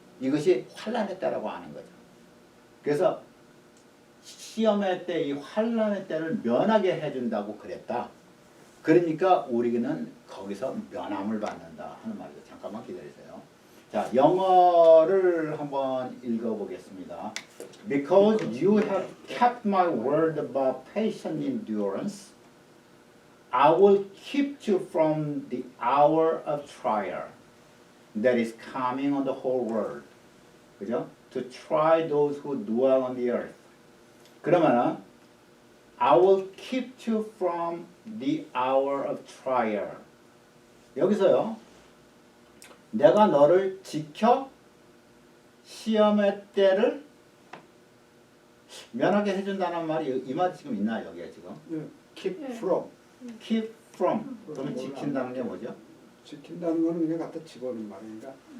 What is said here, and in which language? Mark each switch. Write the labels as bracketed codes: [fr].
[ko] 이것이 환란의 때라고 하는 거죠. 그래서 시험의 때, 이 환란의 때를 면하게 해준다고 그랬다. 그러니까 우리는 거기서 면함을 받는다 하는 말이죠. 잠깐만 기다리세요. 자, 영어를 한번 읽어보겠습니다. [en] Because you have kept my word about patient endurance, I will keep you from the hour of trial that is coming on the whole world. [ko] 그죠? [en] To try those who dwell on the earth. [ko] 그러면은 [en] I will keep you from the hour of trial. [ko] 여기서요. 내가 너를 지켜 시험의 때를 면하게 해준다는 말이 이 말 지금 있나요? 여기에 지금? [en] Keep [ko] 네. [en] from. Keep from. [ko] 그러면 지킨다는 게 뭐죠? 지킨다는 거는 그냥 갖다 집어넣는 말인가?